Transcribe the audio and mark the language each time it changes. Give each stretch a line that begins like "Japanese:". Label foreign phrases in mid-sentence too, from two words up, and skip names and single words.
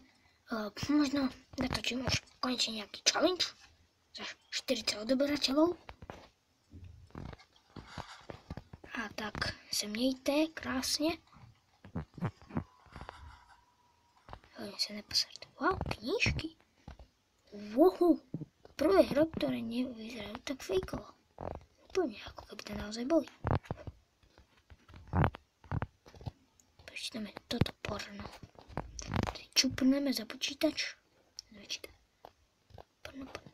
Czech: Možná natočím už konečně nějaký challenge.
Slovak: Za 40 odeberateľov.
Czech: A tak se mějte krásně. Hlavně se neposerte. Wow, knížky. Wow.
Slovak: Prvé hry, ktoré nevyzerajú tak fejkovo. Úplne ako keby to naozaj boli. Počítame toto porno. Čupneme za počítač. Porno.